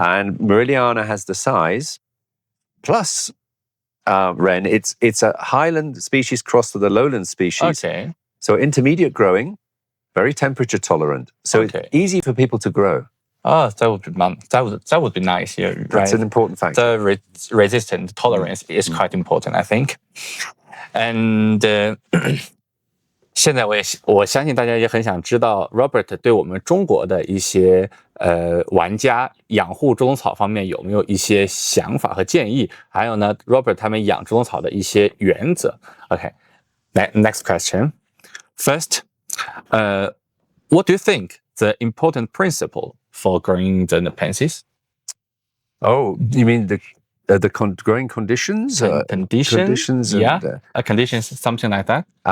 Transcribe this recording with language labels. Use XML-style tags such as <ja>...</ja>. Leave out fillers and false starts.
<en>And merrilliana has the size. Plus, Ren, it's a highland species crossed with a lowland species. Okay. So intermediate growing, very temperature tolerant. So it's easy for people to grow. Oh, that would be nice. Yeah, right. That's an important factor. The resistance tolerance is quite important, I think.</en> <zh>And 现在我相信大家也很想知道 Robert 对我们中国的一些玩家养护猪笼草方面有没有一些想法和建议？还有呢 ，Robert 他们养猪笼草的一些原则。</zh> <en>Okay, next question. First, what do you think the important principle for growing the Nepenthes? Oh, you mean growing conditions. Conditions. And, conditions, something like that.</en>